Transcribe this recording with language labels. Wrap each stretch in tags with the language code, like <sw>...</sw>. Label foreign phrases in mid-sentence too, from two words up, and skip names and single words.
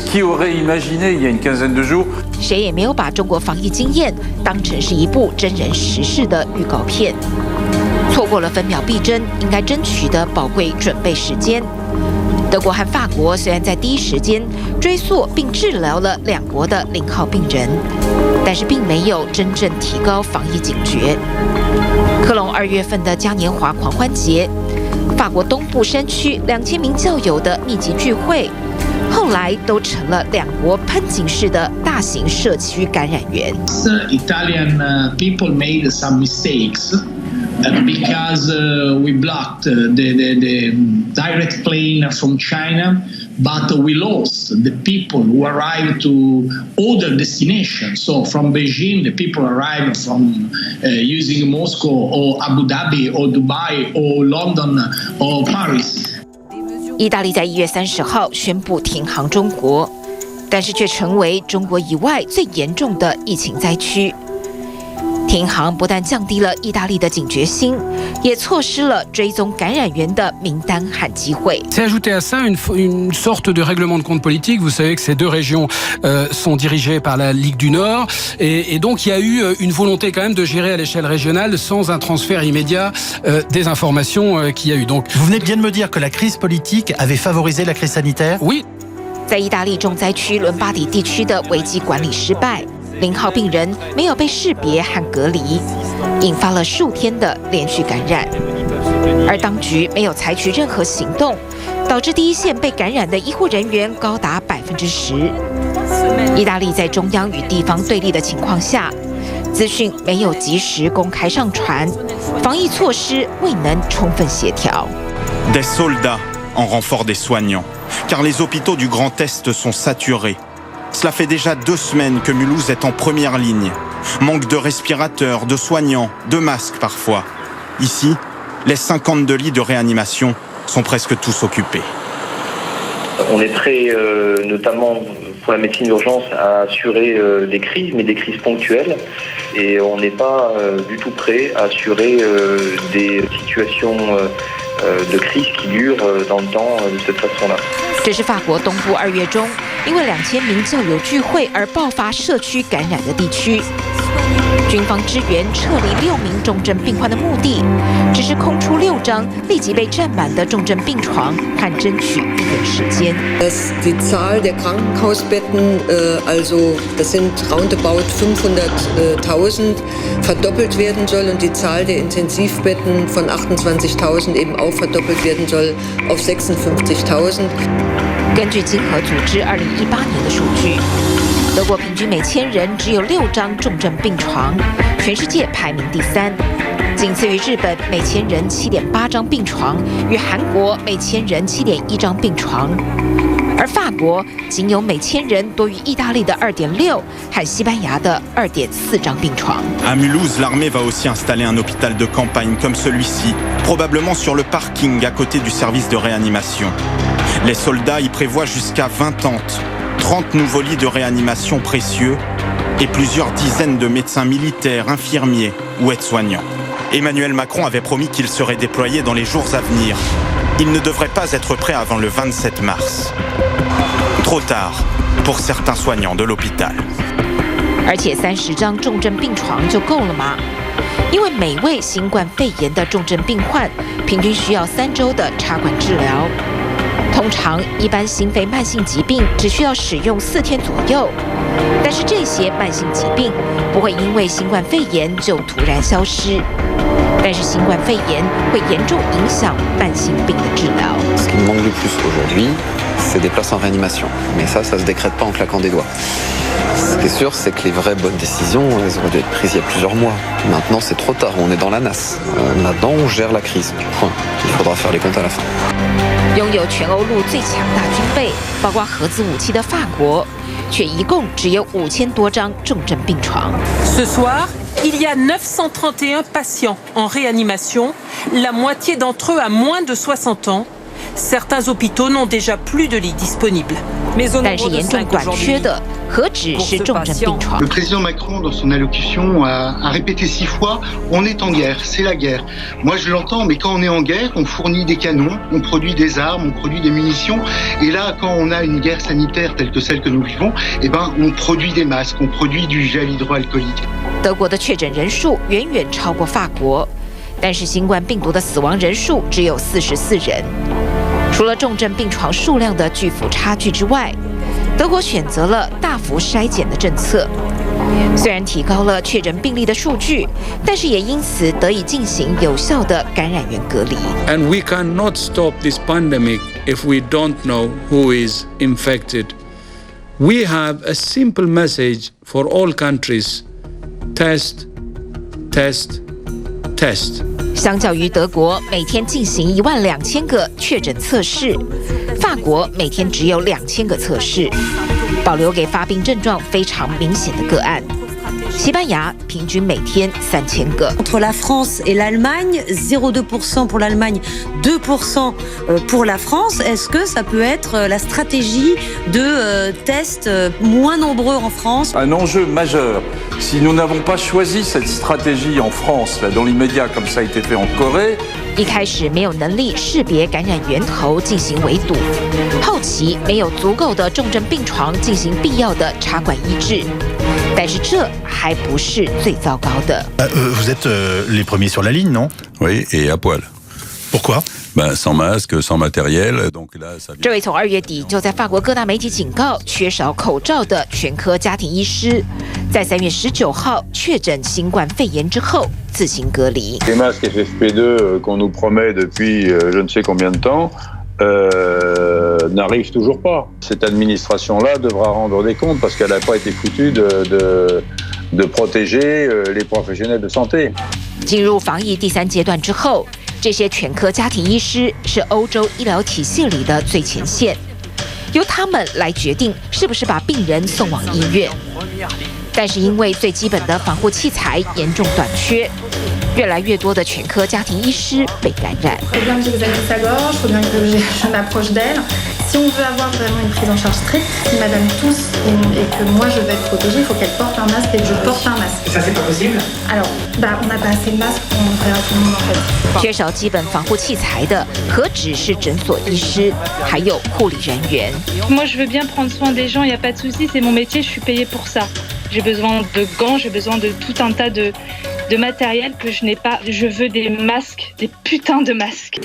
<fr>Qui aurait imaginé il y a une quinzaine de jours?</fr> <zh>谁也没有把中国防疫经验当成是一部真人实事的预告片，错过了分秒必争应该争取的宝贵准备时间。德国和法国虽然在第一时间追溯并治疗了两国的0号病人，但是并没有真正提高防疫警觉。科隆2月份的嘉年华狂欢节，法国东部山区2000名教友的密集聚会，后来都成了两国喷井式的大型社区感染源。</zh> <en>Italian people made some mistakes. Because we blocked the direct plane from China, but we lost the people who arrived to other destinations. So from Beijing, the people arrived from using Moscow or Abu Dhabi or Dubai or London or Paris.</en> <zh>意大利在1月30号宣布停航中国，但是却成为中国以外最严重的疫情灾区。停航不但降低了意大利的警觉心，也错失了追踪感染源的名单和机会。</zh> <fr>C'est ajouté à ça une sorte de règlement de compte politique. Vous savez que ces deux régions sont dirigées par la Ligue du Nord, et donc il y a eu une volonté quand même de gérer à l'échelle régionale sans un transfert immédiat des informations qu'il y a eu. Donc, vous venez bien de me dire que la crise politique avait favorisé la crise sanitaire. Oui.</fr> <zh>在意大利重灾区伦巴底地区的危机管理失败。0号病人没有被识别和隔离，引发了数天的连续感染，而当局没有采取任何行动，导致第一线被感染的医护人员高达10%。意大利在中央与地方对立的情况下，资讯没有及时公开上传，防疫措施未能充分协调。</zh> <fr>Des soldats en renfort des soignants, car les hôpitaux du Grand Est sont saturés. Cela fait déjà 2 semaines que Mulhouse est en première ligne. Manque de respirateurs, de soignants, de masques parfois. Ici, les 52 lits de réanimation sont presque tous occupés. On est prêt, notamment pour la médecine d'urgence, à assurer des crises, mais des crises ponctuelles. Et on n'est pas du tout prêt à assurer des situations de crise qui durent dans le temps de cette façon-là.</fr> <zh>这是法国东部2月中因为2000名教友聚会而爆发社区感染的地区。军方支援撤离6名重症病患的目的，只是空出6张立即被占满的重症病床，和争取医院时间。</zh> <de>Dass die Zahl der Krankenhausbetten, also das sind roundabout 500.000, verdoppelt werden soll und die Zahl der Intensivbetten von 28.000 eben auch verdoppelt werden soll auf 56.000。</de> <zh>根据经合组织2018年的数据，德国平均每1000人只有6张重症病床，全世界排名第3，仅次于日本每1000人7.8张病床，与韩国每1000人7.1张病床，而法国仅有每1000人多于意大利的2.6和西班牙的2.4张病床。</zh> <fr>À Mulhouse, l'armée va aussi installer un hôpital de campagne comme celui-ci, probablement sur le parking à côté du service de réanimation. Les soldats y prévoient jusqu'à 20 tentes, 30 nouveaux lits de réanimation précieux et plusieurs dizaines de médecins militaires, infirmiers ou aides-soignants. Emmanuel Macron avait promis qu'il serait déployé dans les jours à venir. Il ne devrait pas être prêt avant le 27 mars. Trop tard pour certains soignants de l'hôpital.</fr> <zh>而且30张重症病床就够了吗？ 因为每位新冠肺炎的重症病患平均需要3周的插管治疗。通常，一般心肺慢性疾病只需要使用4天左右，但是这些慢性疾病不会因为新冠肺炎就突然消失。但是新冠肺炎会严重影响慢性病的治疗。</zh> <fr>Ce qui manque le plus aujourd'hui, c'est des places en réanimation. Mais ça se décrète pas en claquant des doigts. Ce qui est sûr, c'est que les vraies bonnes décisions, elles auraient dû être prises il y a plusieurs mois. Maintenant, c'est trop tard, on est dans la nasse. Maintenant, on gère la crise. Point. Il faudra faire les comptes à la fin.</fr> <zh>拥有全欧陆最强大军备，包括核子武器的法国，却一共只有5000多张重症病床。</zh> <fr>Ce soir,Il y a 931 patients en réanimation, la moitié d'entre eux a moins de 60 ans. Certains hôpitaux n'ont déjà plus de lits disponibles.</fr> <zh>但是严重短缺的何止是重症病床？</zh> <fr>Le président Macron, dans son allocution, a répété 6 fois « On est en guerre, c'est la guerre ». Moi, je l'entends, mais quand on est en guerre, on fournit des canons, on produit des armes, on produit des munitions. Et là, quand on a une guerre sanitaire telle que celle que nous vivons, eh ben, on produit des masques, on produit du gel hydroalcoolique.</fr> <zh>德国的确诊人数远远超过法国，但是新冠病毒的死亡人数只有44人。除了重症病床数量的巨幅差距之外，德国选择了大幅筛检的政策。虽然提高了确诊病例的数据，但是也因此得以进行有效的感染源隔离。</zh> <en>And we cannot stop this pandemic if we don't know who is infected. We have a simple message for all countries. Test, test, test.</en> <zh>相较于德国每天进行12000个确诊测试，法国每天只有2000个测试，保留给发病症状非常明显的个案。西班牙平均每天3000个。</zh> <fr>Entre la France et l'Allemagne, 0,2% pour l'Allemagne, 2% pour la France. Est-ce que ça peut être la stratégie de tests moins nombreux en France? Un enjeu majeur. Si nous n'avons pas choisi cette stratégie en France, là, dans l'immédiat, comme ça a été fait en Corée,</fr> <zh>一开始没有能力识别感染源头进行围堵，后期没有足够的重症病床进行必要的插管医治。但是这还不是最糟糕的。</zh> <fr>Vous êtes les premiers sur la ligne, non? Oui, et à poil. Pourquoi? Sans masque, sans matériel, donc là, ça.</fr> <zh>这位从2月底就在法国各大媒体警告缺少口罩的全科家庭医师，在3月19号确诊新冠肺炎之后自行隔离。</zh> <fr>Les masques FFP2 qu'on nous promet depuis je ne sais combien de temps n'arrivent toujours pas. Cette administration-là devra rendre des comptes parce qu'elle n'a pas été foutue de protéger les professionnels de santé.</fr> <zh>进入防疫第3阶段之后，这些全科家庭医师是欧洲医疗体系里的最前线，由他们来决定是不是把病人送往医院。但是因为最基本的防护器材严重短缺，越来越多的全科家庭医师被感染。</zh> <fr>Il faut bien que j'examine sa gorge, il faut bien que je m'approche d'elle. Si on veut avoir vraiment une prise en charge stricte, si madame tousse et que moi je veux être protégée, il faut qu'elle porte un masque et que je porte un masque. Et ça, c'est pas possible? Alors, on n'a pas assez de masques pour montrer à tout le monde en fait.</fr> <zh>缺少基本防护器材的何止是诊所医师，还有护理人员。</zh> <fr>Moi, je veux bien prendre soin des gens, il n'y a pas de souci, c'est mon métier, je suis payée pour ça. J'ai besoin de gants, j'ai besoin de tout un tas de matériel que je n'ai pas. Je veux des masques, des putains de masques.</fr>